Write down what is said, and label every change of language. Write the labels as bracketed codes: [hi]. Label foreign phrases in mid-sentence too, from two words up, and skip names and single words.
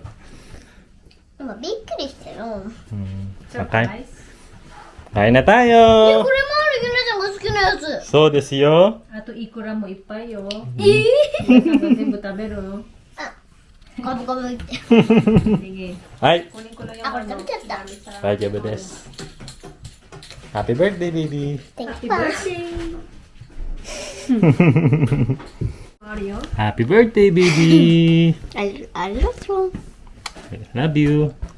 [ja] 今びっくりしたよ。 [tl] Okay. Kain na [ja] これもある、 [tl] tayo. [ja] ゆなちゃんが好きなやつ。そうですよ。あとイクラもいっぱいよ。えなんか全部食べる。ガブガブって。 [tl] Sige. [ja] はい。 [tl] Kunin ko lang yung [ja] あ、これ食べちゃった。大丈夫です。 [en] Happy birthday, baby. Thank you. Mario. Happy birthday, baby. [ja] ありがとう。 [en] Love you.